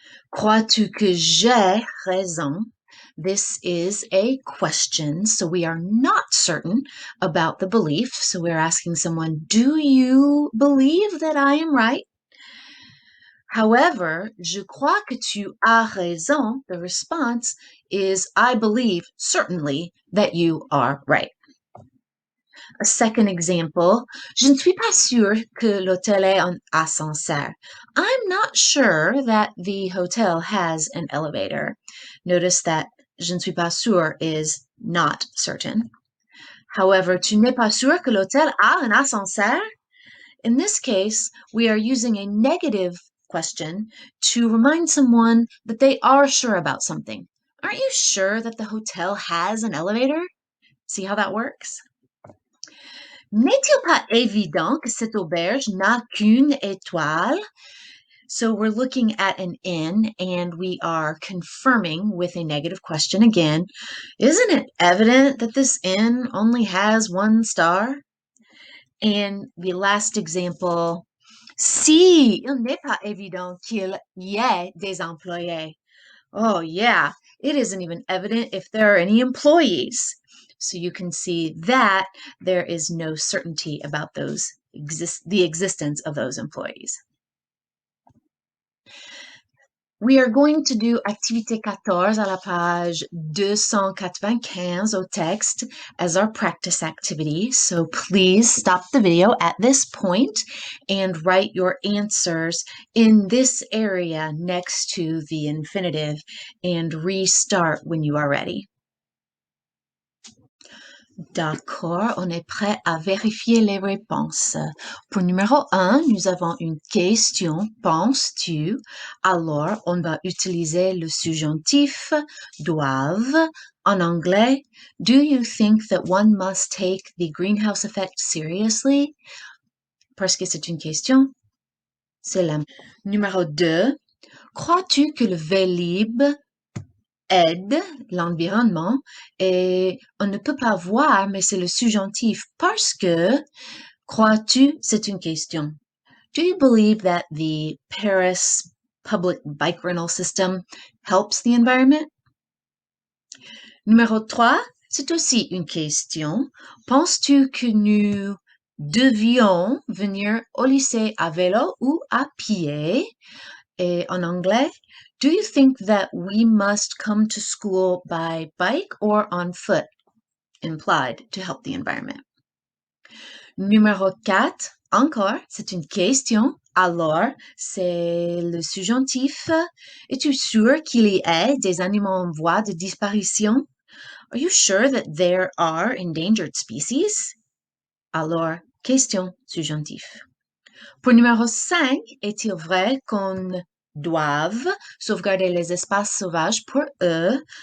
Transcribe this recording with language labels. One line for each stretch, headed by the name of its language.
French: Crois-tu que j'ai raison?
English: This is a question, so we are not certain about the belief. So we're asking someone, do you believe that I am right? However,
French: je crois que tu as raison,
English: the response is, I believe certainly that you are right. A second example,
French: je ne suis pas sûre que l'hôtel ait un ascenseur.
English: I'm not sure that the hotel has an elevator. Notice that
French: je ne suis pas sûre
English: is not certain. However, tu n'es pas sûre que l'hôtel a un ascenseur? In this case, we are using a negative question to remind someone that they are sure about something. Aren't you sure that the hotel has an elevator? See how that works?
French: N'est-il pas évident que cette auberge n'a qu'une étoile?
English: So we're looking at an in, and we are confirming with a negative question again. Isn't it evident that this inn only has one star? And the last example,
French: si, il n'est pas évident qu'il y ait des employés.
English: Oh yeah, it isn't even evident if there are any employees. So you can see that there is no certainty about the existence of those employees. We are going to do
French: activité 14 à la page 295 au texte
English: as our practice activity. So please stop the video at this point and write your answers in this area next to the infinitive and restart when you are ready.
French: D'accord, on est prêt à vérifier les réponses. Pour numéro 1, nous avons une question, penses-tu? Alors, on va utiliser le subjonctif doivent. En anglais,
English: do you think that one must take the greenhouse effect seriously?
French: Parce que c'est une question. C'est la. Numéro 2, crois-tu que le Vélib aide l'environnement et on ne peut pas voir, mais c'est le subjonctif parce que Crois-tu, c'est une question.
English: Do you believe that the Paris public bike rental system helps the environment?
French: Numéro 3, c'est aussi une question. Penses-tu que nous devions venir au lycée à vélo ou à pied? Et en anglais,
English: do you think that we must come to school by bike or on foot? Implied to help the environment.
French: Numéro 4, encore, c'est une question. Alors, c'est le subjonctif. Es-tu sûr qu'il y ait des animaux en voie de disparition?
English: Are you sure that there are endangered species?
French: Alors, question subjonctif. Pour numéro 5, est-il vrai qu'on doive sauvegarder les espaces sauvages pour eux?